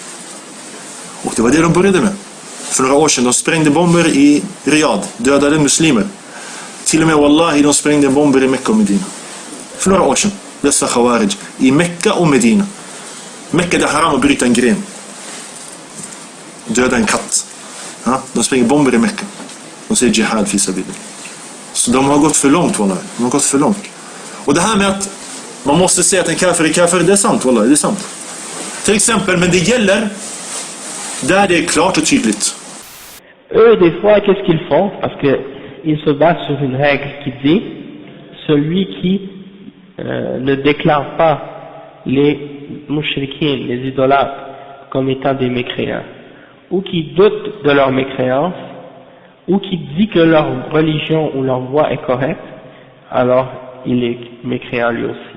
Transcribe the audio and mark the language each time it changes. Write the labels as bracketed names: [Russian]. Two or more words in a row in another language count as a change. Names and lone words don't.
[Swedish] Och det var det de började med. För några år sedan, de sprängde bomber i Riyadh, dödade muslimer. Till och med wallahi, de sprängde bomber i Mekka och Medina. För några år sedan, dessa khawarij, i Mekka och Medina. Mekka, det är haram att bryta en gren. Döda en katt. Ja? De spränger bomber i Mekka. De säger [Arabic] jihad fi sabilillah. [Swedish] Så de har gått för långt, wallahi. De har gått för långt. Och det här med att man måste säga att en kafir är kafir, det är sant, wallahi, det är sant. Till exempel, men det gäller där det är klart och tydligt. [French] Eux, des fois, qu'est-ce qu'ils font? Parce qu'ils se basent sur une règle qui dit celui qui ne déclare pas les mouchriquins, les idolâtres, comme étant des mécréants, ou qui doutent de leur mécréance, ou qui dit que leur religion ou leur voie est correcte, alors il est mécréant lui aussi.